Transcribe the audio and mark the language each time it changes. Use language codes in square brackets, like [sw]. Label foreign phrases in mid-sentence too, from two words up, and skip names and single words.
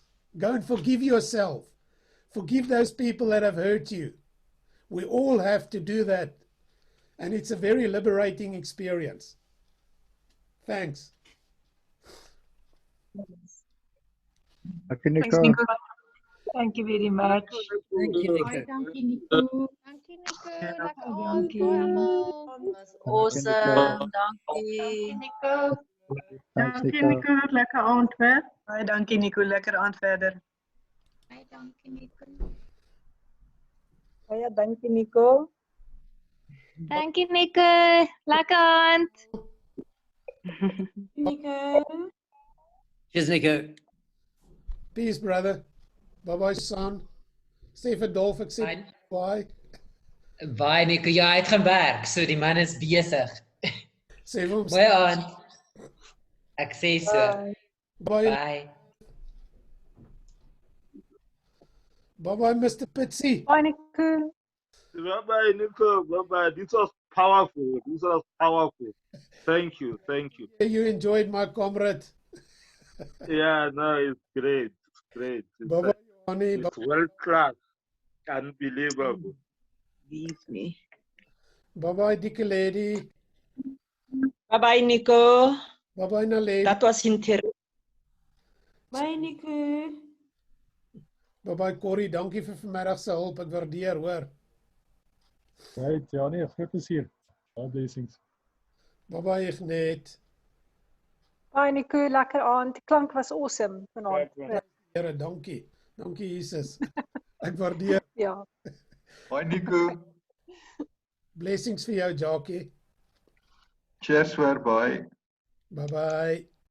[en] Go and forgive yourself. Forgive those people that have hurt you. We all have to do that. And it's a very liberating experience. Thanks. Okay, Thanks, Nico. Nico. Thank you very much. Thank you, Nico. [af] Baie dankie Nico. Dankie Nico, lekker Baie aand dankie. vir almal. [en] Was awesome. [af] Dankie Dankie. Nico. [en] Thanks, [af] Dankie Nico. Nico, lekker aand weer. Baie dankie, Nico. Lekker aand verder. Baie dankie Nico. Baie dankie Nico. Dankie Nico. Lekker aand. Nico. [en] Cheers, Nico. Peace, brother. Bye-bye, son. [af] Stefan Dolf, ek sê [en] Bye. bye. [af] Bye Nico, ja, hy het gaan werk, so die man is besig. Sê vir hom Mooi aand. Ek sê so. [en] bye. Bye. Bye-bye, Mr. Pitsy. Bye, Nico. Bye-bye, Nico. Bye-bye. This was powerful. This was powerful. Thank you. Thank you. You enjoyed my comrade. Yeah, no, it's great. It's great. Bye-bye, Johnny. It's world class. Unbelievable. Leave me. Bye-bye, Dickie Lady. Bye-bye Nico. Bye-bye, Naledi. [af] Dat was interessant. [en] Bye Nico. Bye-bye, Corrie. [af] Dankie vir vanmiddag se hulp. Ek waardeer, hoor. Right, Johnny, groot plezier. Baie blessings. [en] Bye-bye, Ignet. Bye, [af] Nico. Lekker aand. Die klank was awesome vanaand. Here, dankie. Dankie, Jesus. Ek waardeer. Ja. [en] Bye, Nico. [af] Blessings vir jou, Jackie. [en] Cheers hoor, bye. Bye-bye.